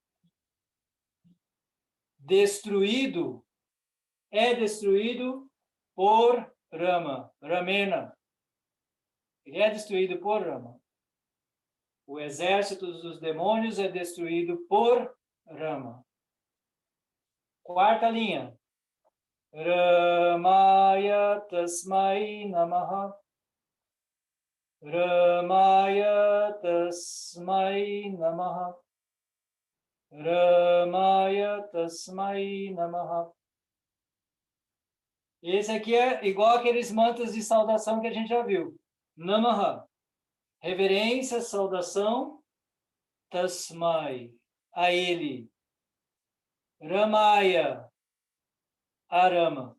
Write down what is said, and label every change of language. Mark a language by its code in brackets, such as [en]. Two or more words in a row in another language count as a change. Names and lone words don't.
[pt] Destruído, é destruído por Rama, Ramena. Ele é destruído por Rama. O exército dos demônios é destruído por Rama. Quarta linha. [sa] Ramaya tasmai namaha. Ramaya tasmai namaha. Ramaya tasmai namaha. [pt] Esse aqui é igual aqueles mantras de saudação que a gente já viu. Namaha. Reverência, saudação. Tasmai. A ele. Ramaya. A Rama.